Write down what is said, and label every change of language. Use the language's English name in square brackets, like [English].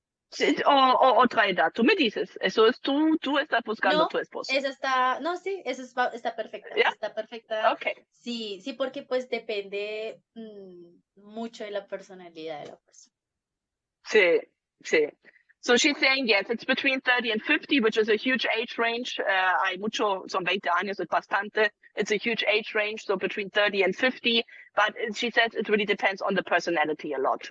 [Spanish] Sí, o otra edad, tú me dices, eso es tú estás buscando No, tu esposo. esa está, no, sí, está perfecta, ¿Ya? está perfecta. Okay. Sí, porque pues depende mucho de la personalidad de la persona. Sí. [English] So she's saying, yes, it's between 30 and 50, which is a huge age range. [Spanish] Hay mucho, son 20 años, es bastante. [English] It's a huge age range, so between 30 and 50. But she says it really depends on the personality a lot.